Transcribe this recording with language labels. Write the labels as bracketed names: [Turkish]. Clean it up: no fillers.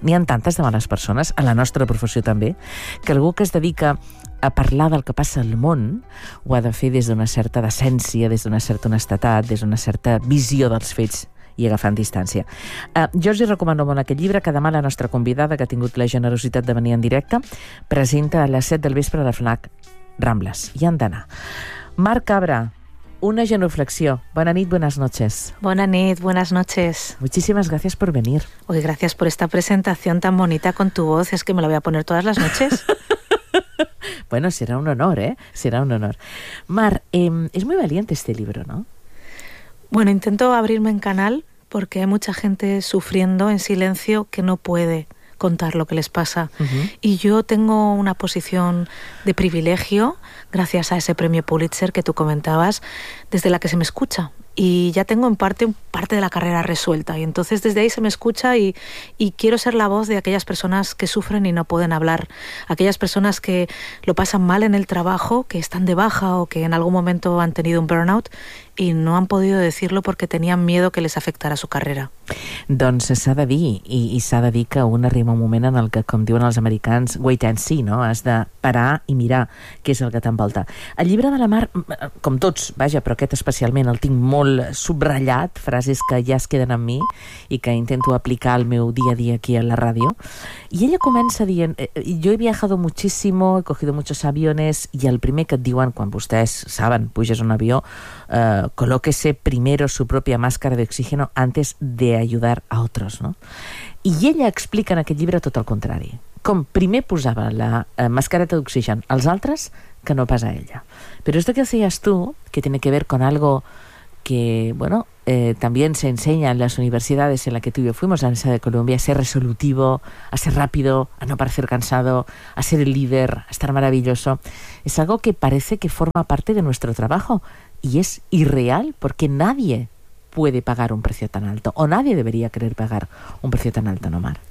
[Catalan] N'hi ha tantes de males persones, a la nostra professió també, que algú que es dedica a parlar del que passa al món ho ha de fer des d'una certa decència, des d'una certa honestetat, des d'una certa visió dels fets i agafant distància. Jo us hi recomano molt aquest llibre, que demà la nostra convidada, que ha tingut la generositat de venir en directe, presenta a les 7 del vespre a la FNAC Rambles. Hi han d'anar. Mar Cabra, una genuflexió. Bona nit, [Spanish] buenas noches. [Catalan] Bona nit, [Spanish] buenas noches. Muchísimas gracias por venir. Oye, gracias por esta presentación tan bonita con tu voz. Es que me la voy a poner todas las noches. Bueno, será un honor, ¿eh? Será un honor. Mar, es muy valiente este libro, ¿no? Bueno, intento abrirme en canal porque hay mucha gente sufriendo en silencio que no puede contar lo que les pasa. Uh-huh. Y yo tengo una posición de privilegio, gracias a ese premio Pulitzer que tú comentabas, desde la que se me escucha. Y ya tengo en parte de la carrera resuelta. Y entonces desde ahí se me escucha y quiero ser la voz de aquellas personas que sufren y no pueden hablar. Aquellas personas que lo pasan mal en el trabajo, que están de baja o que en algún momento han tenido un burnout y no han podido decirlo porque tenían miedo que les afectara su carrera. [Catalan] Doncs s'ha de dir, i s'ha de dir que un arriba un moment en el que, com diuen els americans, [English] wait and see, [Catalan] no? Has de parar i mirar què és el que t'envolta. El llibre de la Mar, com tots, vaja, però aquest especialment el tinc molt subratllat, frases que ja es queden amb mi i que intento aplicar al meu dia a dia aquí a la ràdio. I ella comença dient, [Spanish] yo he viajado muchísimo, he cogido muchos aviones, [Catalan] i el primer que et diuen, quan vostès saben, puges un avió, [Spanish] colóquese primero su propia máscara de oxígeno antes de ayudar a otros, ¿no? [Catalan] I ella explica en aquest llibre tot el contrari. Com primer posava la mascareta d'oxigen als altres que no pas a ella. [Spanish] Però esto que decías tú, que tiene que ver con algo que, bueno, también se enseña en las universidades en la que tú y yo fuimos, la Universidad de Columbia, a ser resolutivo, a ser rápido, a no parecer cansado, a ser el líder, a estar maravilloso. Es algo que parece que forma parte de nuestro trabajo y es irreal porque nadie puede pagar un precio tan alto o nadie debería querer pagar un precio tan alto, ¿no, Mar?